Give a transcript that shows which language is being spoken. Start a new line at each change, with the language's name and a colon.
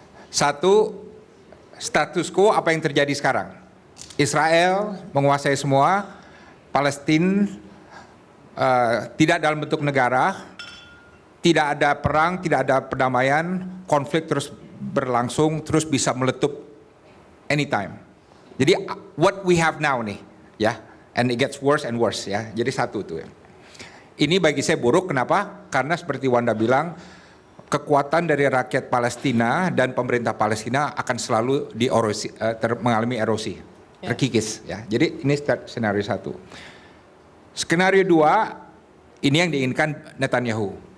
Indonesian: 1, status quo apa yang terjadi sekarang. Israel menguasai semua, Palestina tidak dalam bentuk negara, tidak ada perang, tidak ada perdamaian, konflik terus berlangsung, terus bisa meletup anytime.
English: Jadi what we have now nih, ya, and it gets worse and worse ya.
Indonesian: Jadi 1 tuh ya. Ini bagi saya buruk, kenapa? Karena seperti Wanda bilang, kekuatan dari rakyat Palestina dan pemerintah Palestina akan selalu mengalami erosi, terkikis ya. Jadi ini skenario 1. Skenario 2, ini yang diinginkan Netanyahu.